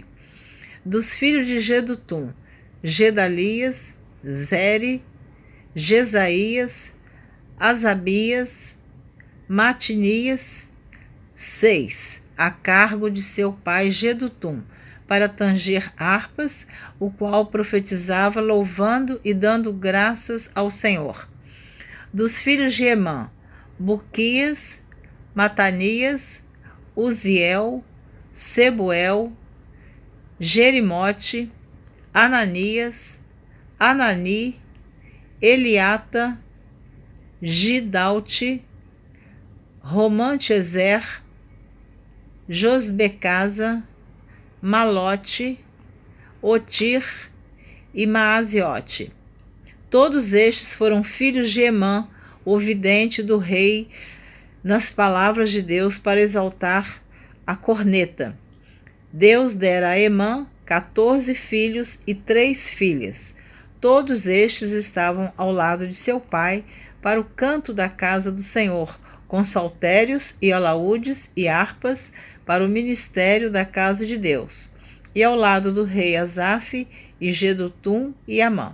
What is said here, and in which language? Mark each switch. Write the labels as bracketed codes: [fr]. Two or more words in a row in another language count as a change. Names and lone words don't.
[pt] Dos filhos de Jedutum, Gedalias, Zeri, Jesaías, Asabias, Matinias, 6, a cargo de seu pai Jedutum, para tanger harpas, o qual profetizava louvando e dando graças ao Senhor. Dos filhos de Emã, Buquias, Matanias, Uziel, Sebuel, Jerimote, Ananias, Anani, Eliata, Gidalte, Romantezer, Josbecasa, Malote, Otir e Maaziote. Todos estes foram filhos de Emã, o vidente do rei, nas palavras de Deus para exaltar a corneta. Deus dera a Emã 14 filhos e 3 filhas. Todos estes estavam ao lado de seu pai para o canto da casa do Senhor, com saltérios e alaúdes e harpas para o ministério da casa de Deus, e ao lado do rei Asaf e Jedutum e Amã.